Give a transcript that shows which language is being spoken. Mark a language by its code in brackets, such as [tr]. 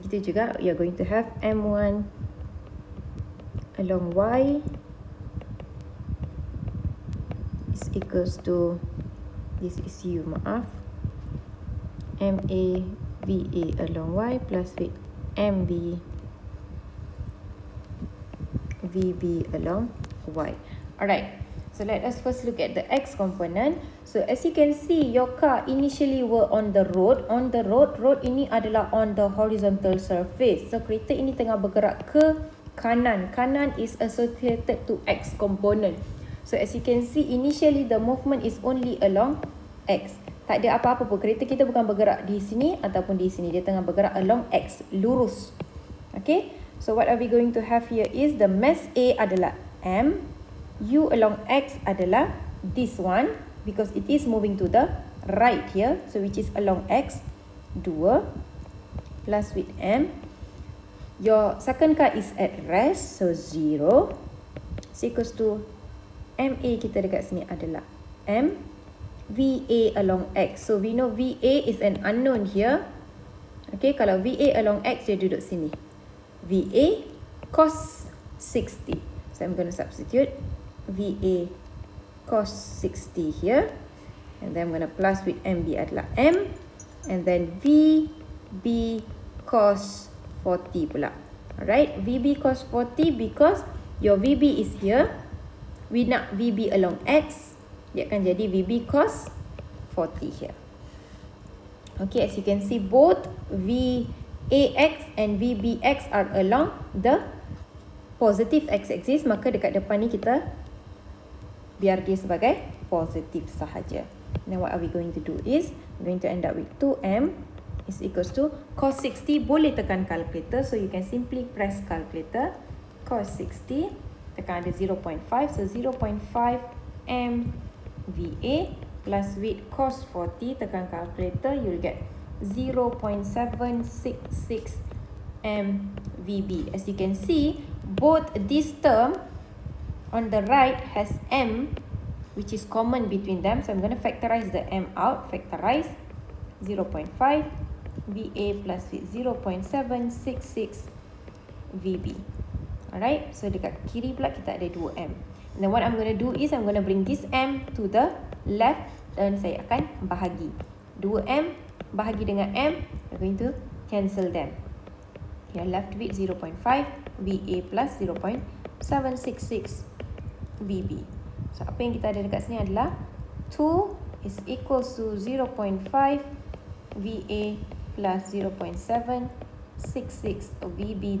[ms] Begitu juga [en] you are going to have M1 along Y is equals to, this is U, [ms] maaf, [en] MA VA along Y plus with MB VB along Y. Alright, so let us first look at the X component. So as you can see, your car initially were on the road. On the road [ms] ini adalah [en] on the horizontal surface. [ms] So kereta ini tengah bergerak ke kanan. [en] Kanan is associated to X component. So as you can see, initially the movement is only along X. [ms] Tak ada apa-apa pun. Kereta kita bukan bergerak di sini ataupun di sini. Dia tengah bergerak [en] along X, [ms] lurus. [en] Okay, so what are we going to have here is the mass A [ms] adalah [en] M. U along X [ms] adalah [en] this one because it is moving to the right here. So which is along X, 2 plus with M. Your second car is at rest, so 0. So equals to [ms] MA kita dekat sini adalah M. [en] VA along X. So we know VA is an unknown here. [ms] Okay, kalau VA along X, dia duduk sini. VA cos 60. [en] So I'm going to substitute VA cos 60 here. And then I'm going to plus with MB [ms] adalah [en] M and then VB cos 40 [ms] pula. [en] Alright, VB cos 40 because your VB is here. [ms] We nak VB along X. Dia akan jadi VB cos 40 here. [en] Okay, as you can see, both VAX and VBX are along the positive x-axis. [ms] Maka dekat depan ni kita biar dia sebagai positif sahaja. [en] Now what are we going to do is, we're going to end up with 2m is equals to cos 60. [ms] Boleh tekan calculator, [en] so you can simply press calculator. Cos 60, [ms] tekan ada 0.5, [en] so 0.5 m VA plus with cos 40, [ms] tekan calculator, [en] you'll get 0.766 m VB. As you can see, both this term on the right has m, which is common between them. So I'm going to factorize the m out. Factorize 0.5 VA plus with 0.766 VB. Alright, so [ms] dekat kiri pula kita ada 2m. [en] And then what I'm going to do is, I'm going to bring this m to the left [ms] dan saya akan bahagi. [en] 2m [ms] bahagi dengan [en] m, we're going to cancel them. You're left with 0.5 VA plus 0.766 VB. [ms] So apa yang kita ada dekat sini adalah 2 [en] is equals to [ms] 0.5 VA plus 0.766 VB.